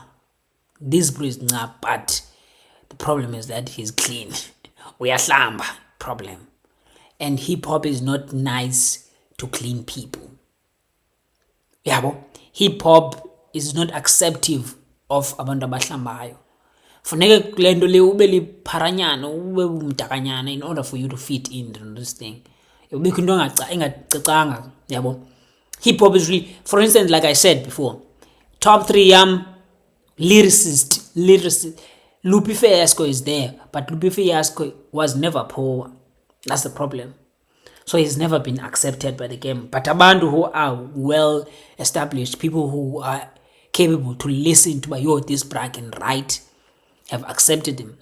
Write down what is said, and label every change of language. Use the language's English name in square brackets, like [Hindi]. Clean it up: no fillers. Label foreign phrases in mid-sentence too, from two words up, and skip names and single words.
[English] This brew is nga, but the problem is that he's clean. [Xhosa] Uyahlamba, problem. [English] And hip hop is not nice to clean people. Yabo, hip hop is not acceptive of [Xhosa] abantu abahlambayo. Funeke kule nto le ube lipharanyana, ube umdakanyana [English] in order for you to fit in this thing. [Xhosa] Ubikho into engacacanga, yabo. [English] Hip hop is really, for instance, like I said before, top 3 lyricist. Lupe Fiasco is there, but Lupe Fiasco was never poor. That's the problem. So he's never been accepted by the game. But abantu who are well established, people who are capable to listen to this brag and write, have accepted him.